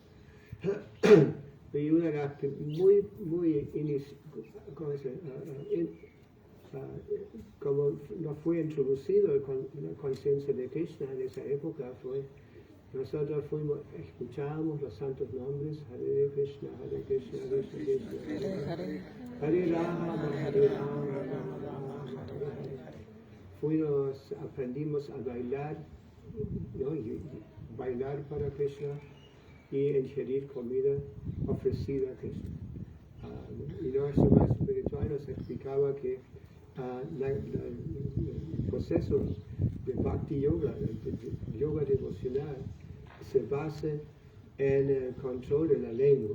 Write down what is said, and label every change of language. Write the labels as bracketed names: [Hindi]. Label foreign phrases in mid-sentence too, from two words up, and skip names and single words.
[Spanish] Y una de las como no fue introducido la conciencia de Krishna en esa época, nosotros escuchamos los santos nombres, Hare Krishna, Hare Krishna, Krishna Krishna, Hare Rama, Hare Rama, Rama Rama. Aprendimos a bailar, ¿no? Y bailar para Krishna y ingerir comida ofrecida a Krishna. Y nuestro maestro espiritual nos explicaba que el proceso de Bhakti Yoga, de yoga devocional, se basa en el control de la lengua.